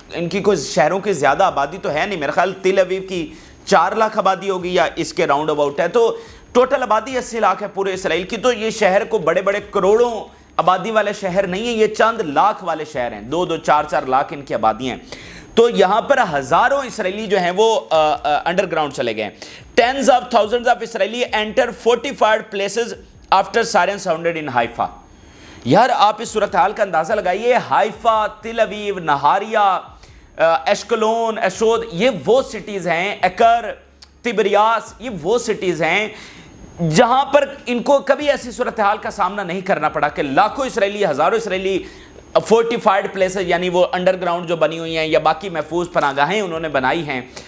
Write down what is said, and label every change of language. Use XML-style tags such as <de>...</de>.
<ur>ان کی کوئی شہروں کی زیادہ آبادی تو ہے نہیں, میرا خیال تل اویو کی 4 لاکھ آبادی ہوگی یا اس کے راؤنڈ اباؤٹ ہے, تو ٹوٹل آبادی 80 لاکھ ہے پورے اسرائیل کی. تو یہ شہر کو بڑے بڑے کروڑوں آبادی والے شہر نہیں ہیں, یہ چند لاکھ والے شہر ہیں, 2-2, 4-4 لاکھ ان کی آبادی ہیں. تو یہاں پر ہزاروں اسرائیلی جو ہیں وہ انڈر گراؤنڈ چلے گئے.</ur> <en>Tens of thousands of Israeli enter fortified places after siren sounded in Haifa.</en> <ur>یار آپ اس صورتحال کا اندازہ لگائیے, حائفہ, تل اویو, نہاریہ, ایشکلون, ایشود, یہ وہ سٹیز ہیں, ایکر, تبریاس, یہ وہ سٹیز ہیں جہاں پر ان کو کبھی ایسی صورتحال کا سامنا نہیں کرنا پڑا کہ لاکھوں اسرائیلی, ہزاروں اسرائیلی فورٹیفائڈ پلیسز, یعنی وہ انڈر گراؤنڈ جو بنی ہوئی ہیں یا باقی محفوظ پناہگاہیں انہوں نے بنائی ہیں,</ur>